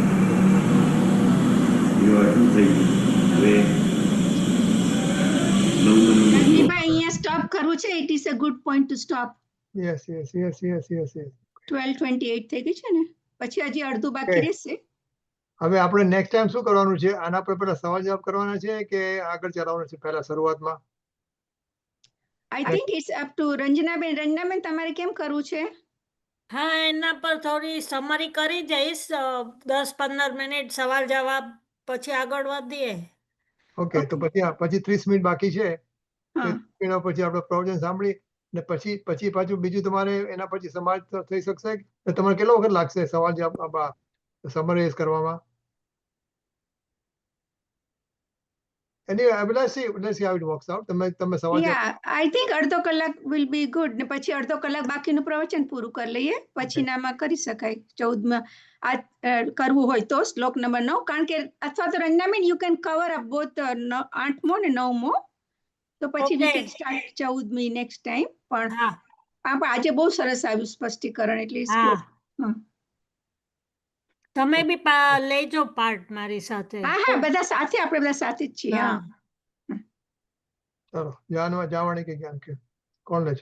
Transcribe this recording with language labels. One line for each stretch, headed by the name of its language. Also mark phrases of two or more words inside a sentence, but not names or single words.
Gujarati: થઈ ગયું. હવે 9 કરવું છે,
English: it is a good point to stop. Yes.
Gujarati: 12:28 થઈ ગઈ છે ને, પછી હજી અડધું બાકી
English: Okay.
Gujarati: રહેશે. હવે આપણે
English: next time
Gujarati: શું કરવાનું છે? આના પર પેલા સવાલ જવાબ કરવાના છે કે આગળ ચલાવવાનું છે પહેલા શરૂઆતમાં?
English: I think it's up to રંજનાબેન. રંજનાબેન,
Gujarati: તમારે કેમ કરવું છે? હા, એના પર થોડી સમરી કરી જઈશ, 10-15 મિનિટ સવાલ જવાબ, પછી આગળ વધીએ. ઓકે, તો પછી 30 મિનિટ બાકી છે. હા. એના પછી આપણે પ્રવચન સાંભળી ને પછી પાછું બીજું તમારે એના પછી સમાજ થઈ શકશે? તમારે કેટલો વખત લાગશે સવાલ જવાબ સમરાઇઝ કરવામાં?
English: Anyway, let's see how it works out.
Gujarati: તમે સવાલ જવાબ
English: Yeah, I think
Gujarati: અડધો કલાક
English: will be good.
Gujarati: ને પછી અડધો કલાક બાકીનું પ્રવચન પૂરું કરી લઈએ, પછી નામાં કરી શકાય. 14માં આ કરવું હોય તો શ્લોક નંબર 9, કારણ કે અથવા તો રંજનાબેન
English: you can cover up both
Gujarati: 8મો ને 9મો, તો પછી
English: we can start
Gujarati: 14મી
English: next time.
Gujarati: પણ હા આજે બહુ સરસ આવ્યું સ્પષ્ટીકરણ, એટલે it's હા, good. હા તમે બી લેજો પાર્ટ મારી સાથે. હા, બધા સાથે, આપણે બધા સાથે જ છીએ. હા, હા. ચાલો, જાવાણી કે જ્ઞાન કે કોણ લે છે?